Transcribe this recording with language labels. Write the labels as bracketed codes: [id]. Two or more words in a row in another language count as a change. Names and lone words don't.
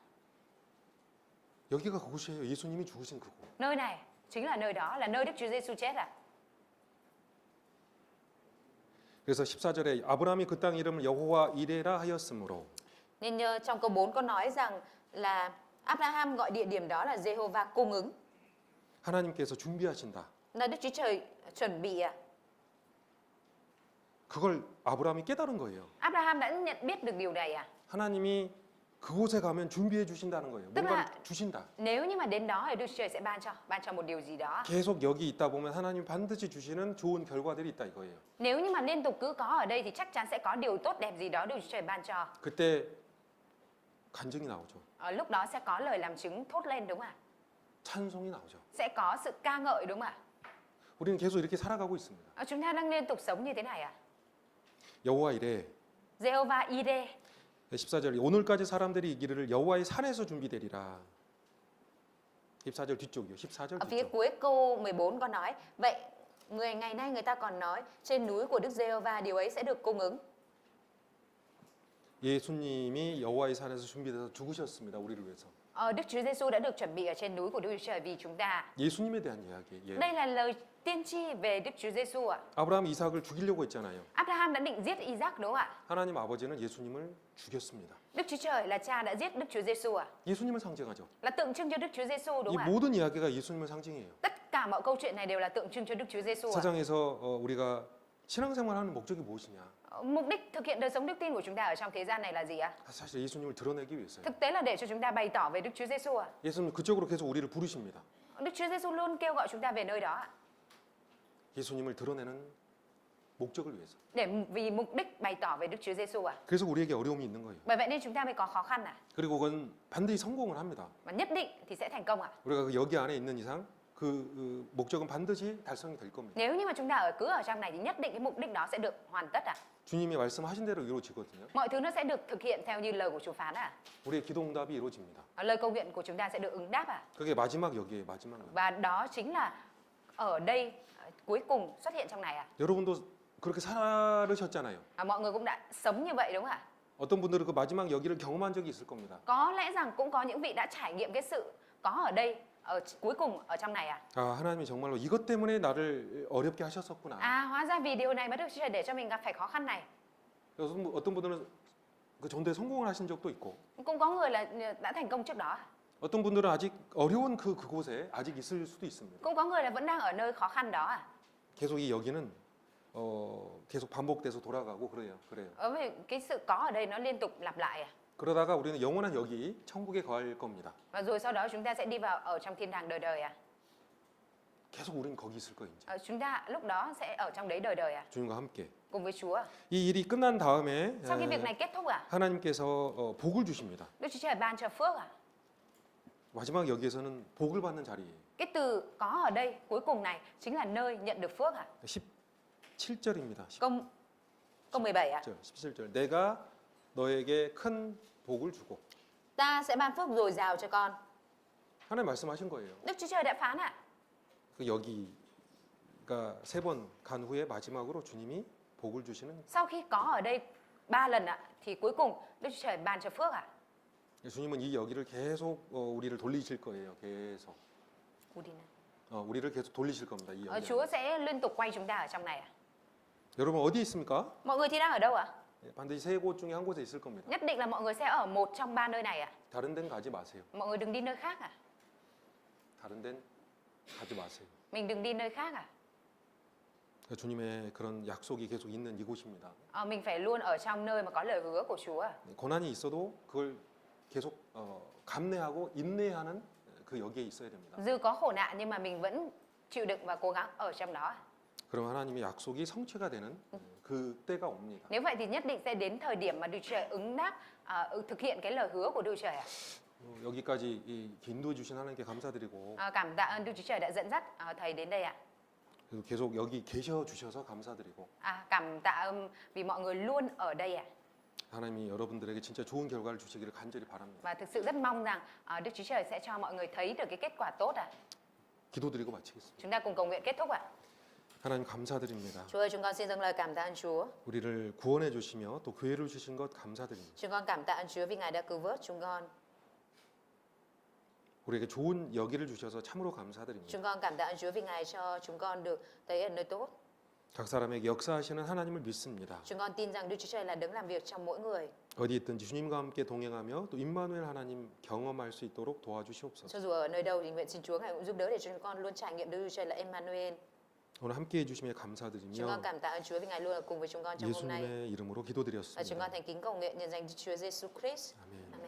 [ko] 여기가 그곳이에요. 예수님이 죽으신 그곳. [vi] Nơi này chính là nơi đó, là nơi Đức Chúa Giêsu chết à? [ko] 그래서 14절에 아브라함이 그 땅 이름을 여호와 이레라 하였으므로 [vi] Nên trong câu 4 có nói rằng là Abraham gọi địa điểm đó là Jehovah cung ứng, [ko] 하나님께서 준비하신다. [vi] là Đức Chúa Trời chuẩn bị ạ. [ko] 그걸 아브라함이 깨달은 거예요. [vi] Abraham đã nhận biết được điều này à? [ko] 하나님이 그곳에 가면 준비해 주신다는 거예요. [vi] Tức [ko] 뭔가를 [vi] là [ko] 주신다. [vi] nếu như mà đến đó thì Đức Chúa Trời sẽ ban cho một điều gì đó. [ko] 계속 여기 있다 보면 하나님 반드시 주시는 좋은 결과들이 있다 이거예요. [vi] Nếu như mà liên tục cứ có ở đây thì chắc chắn sẽ có điều tốt đẹp gì đó Đức Chúa Trời ban cho. [ko] 그때 간증이 나오죠. [vi] Ở lúc đó sẽ có lời làm chứng thốt lên đúng không ạ? [ko] 찬송이 나오죠. [vi] Sẽ có sự ca ngợi đúng không ạ? [ko] 우리는 계속 이렇게 살아가고 있습니다. [vi] Chúng ta đang liên tục sống như thế này à? [ko] 여호와 이레 [vi] Jehovah Ire. [ko] 14절 오늘까지 사람들이 이기를 여호와의 산에서 준비되리라. 14절 뒤쪽이요. 14절 [vi] Ở phía [ko] 뒤쪽. [vi] cuối câu 14 có nói, vậy ngày nay người ta còn nói trên núi của Đức Giê-hô-va điều ấy sẽ được cung ứng. [ko] 예수님이 여호와의 산에서 준비돼서 죽으셨습니다. 우리를 위해서. [vi] Đức Chúa Giêsu đã được chuẩn bị ở trên núi của Đức Chúa Trời vì chúng ta. [ko] 예수님에 대한 이야기예요. [vi] Đây là lời tiên tri về Đức Chúa Giêsu ạ. [ko] 아브라함 이삭을 죽이려고 했잖아요. [vi] Abraham đã định giết Isaac đúng không ạ? [ko] 하나님 아버지는 예수님을 죽였습니다. [vi] Đức Chúa Trời là cha đã giết Đức Chúa Giêsu ạ. [ko] 예수님을 상징하죠. [vi] Là tượng trưng cho Đức Chúa Giêsu đúng [ko] 이 [vi] không ạ? [ko] 모든 이야기가 예수님을 상징해요. [vi] Tất cả mọi câu chuyện này đều là tượng trưng cho Đức Chúa Giêsu ạ. [ko] 세상에서 우리가 신앙생활하는 목적이 무엇이냐? [vi] Mục đích thực hiện đời sống đức tin của chúng ta ở trong thế gian này là gì ạ? [ko] 사실 예수님을 드러내기 위해서요. [vi] Thực tế là để cho chúng ta bày tỏ về Đức Chúa Giêsu ạ. [ko] 예수님 그쪽으로 계속 우리를 부르십니다. [vi] Đức Chúa Giêsu luôn kêu gọi chúng ta về nơi đó ạ. [ko] 예수님을 드러내는 목적을 위해서. [vi] Vì mục đích bày tỏ về Đức Chúa Giêsu ạ. [ko] 그래서 우리에게 어려움이 있는 거예요. [vi] Bởi vậy nên chúng ta mới có khó khăn ạ. [ko] 그리고 그건 반드시 성공을 합니다. [vi] Và nhất định thì sẽ thành công ạ. [ko] 우리가 여기 안에 있는 이상 그 목적은 반드시 달성이 될 겁니다. [vi] Nếu như mà chúng ta cứ ở trong này thì nhất định cái mục đích đó sẽ được hoàn tất ạ. [ko] 주님이 말씀하신 대로 이루어지거든요. [vi] Mọi thứ nó sẽ được thực hiện theo như lời của Chúa phán ạ. [ko] 우리의 기도 응답이 이루어집니다. [vi] Lời cầu nguyện của chúng ta sẽ được ứng đáp ạ. [ko] 그게 마지막 여기에 마지막. [vi] Và đó chính là ở đây cuối cùng xuất hiện trong này ạ. [ko] 여러분도 그렇게 살으셨잖아요. [vi] Mọi người cũng đã sống như vậy đúng không ạ? [ko] 어떤 분들은 그 마지막 여기를 경험한 적이 있을 겁니다. [vi] Có lẽ rằng cũng có những vị đã trải nghiệm cái sự có ở đây ở cuối cùng ở trong này ạ. [ko] 아, 하나님이 정말로 이것 때문에 나를 어렵게 하셨었구나. [vi] Hóa ra vì điều này mà Đức Chúa Trời để cho mình gặp phải khó khăn này. [ko] 그래서 어떤 분들은 그 전도에 성공을 하신 적도 있고, [vi] Cũng có người là đã thành công trước đó. [ko] 어떤 분들은 아직 어려운 그곳에 아직 있을 수도 있습니다. [vi] Cũng có người là vẫn đang ở nơi khó khăn đó ạ. [ko] 계속 이 여기는 계속 반복돼서 돌아가고 그래요. [vi] Vì cái sự có ở đây nó liên tục lặp lại ạ. [ko] 그러다가 우리는 영원한 여기 천국에 거할 겁니다. [vi] Và rồi sau đó chúng ta sẽ đi vào ở trong thiên đàng đời đời ạ. [ko] 계속 우리는 거기 있을 거예요. 이제. [vi] Chúng ta lúc đó sẽ ở trong đấy đời đời ạ. [ko] 주님과 함께. [vi] Cùng với Chúa. [ko] 이 일이 끝난 다음에 [vi] Sau khi việc này kết thúc ạ, [ko] 하나님께서 복을 주십니다. [vi] Đức Chúa Trời ban cho phước ạ. [ko] 마지막 여기에서는 복을 받는 자리예요. [vi] Cái từ có ở đây cuối cùng này chính là nơi nhận được phước ạ. [ko] 17절입니다. [vi] Câu 17 ạ. [ko] 17절. 내가 너에게 큰 복을 주고. [vi] Ta sẽ ban phước dồi dào cho con. [ko] 하나님 말씀하신 거예요. [vi] Đức Chúa Trời đã phán ạ. [ko] 그 여기가 3번 간 후에 마지막으로 주님이 복을 주시는. [vi] Sau khi có ở đây 3 lần ạ, thì cuối cùng Đức Chúa Trời ban cho phước ạ. [ko] 주님은 이 여기를 계속 우리를 돌리실 거예요. 계속. 우리를 계속 돌리실 겁니다. 이 여기. [vi] Chúa sẽ liên tục quay chúng ta ở trong này ạ. [ko] 여러분 어디 있습니까? [vi] Mọi người thì đang ở đâu ạ? [ko] 반드시 3곳 중에 한 곳에 있을 겁니다. [vi] Nhất định là mọi người sẽ ở một trong 3 nơi này ạ. [ko] 다른 데는 가지 마세요. [vi] Mọi người đừng đi nơi khác ạ. [ko] 다른 데는 가지 마세요. [vi] Mình đừng đi nơi khác ạ. [ko] 주님의 그런 약속이 계속 있는 이곳입니다. [vi] Mình phải luôn ở trong nơi mà có lời hứa của Chúa. [ko] 고난이 있어도 그걸 계속 감내하고 인내하는 그 여기에 있어야 됩니다. [vi] Dù có khổ nạn nhưng mà mình vẫn chịu đựng và cố gắng ở trong đó. [ko] 그럼 하나님의 약속이 성취가 되는 그 때가 옵니다. [vi] Nếu vậy thì nhất định sẽ đến thời điểm mà Đức Chúa Trời ứng đáp, thực hiện cái lời hứa của Đức Chúa Trời ạ. [ko] 여기까지 인도해 주신 하나님께 감사드리고 [vi] Cảm tạ ơn Đức Chúa Trời đã dẫn dắt thầy đến đây ạ. [ko] 그리고 계속 여기 계셔 주셔서 감사드리고 [vi] Cảm tạ ơn vì mọi người luôn ở đây ạ. [ko] 하나님이 여러분들에게 진짜 좋은 결과를 주시기를 간절히 바랍니다. [vi] Và thực sự rất mong rằng Đức Chúa Trời sẽ cho mọi người thấy được cái kết quả tốt ạ. [ko] 기도드리고 마치겠습니다. [vi] Chúng ta cùng cầu nguyện kết thúc ạ. [ko] 하나님 감사드립니다. [vi] Chúa ơi, chúng con xin dâng lời cảm tạ ơn Chúa. [ko] 우리를 구원해 주시며 또 교회를 주신 것 감사드립니다. [vi] Chúng con cảm tạ ơn Chúa vì Ngài đã cứu vớt chúng con. [ko] 우리에게 좋은 여기를 주셔서 참으로 감사드립니다. [vi] Chúng con cảm tạ ơn Chúa vì Ngài cho chúng con được tới ở nơi tốt. [ko] 각 사람에게 역사하시는 하나님을 믿습니다. [vi] Chúng con tin rằng Đức Chúa Trời là đấng làm việc trong mỗi người. [ko] 어디 있든지 주님과 함께 동행하며 또 임마누엘 하나님 경험할 수 있도록 도와주시옵소서. [vi] Cho dù ở nơi đâu thì nguyện xin Chúa Ngài cũng giúp đỡ để cho chúng con luôn trải nghiệm Đức Chúa Trời là Emmanuel. [ko] 오늘 함께 해주심에 [vi] Chúng con [ko] 감사드리며 [vi] cảm tạ ơn Chúa vì Ngài luôn ở cùng với chúng con trong hôm nay. [ko] 예수님의 이름으로 [vi] Và chúng con [ko] 기도드렸습니다. [vi] thành kính cầu nguyện nhân danh Đức Chúa Giêsu Christ. [ko] 아멘.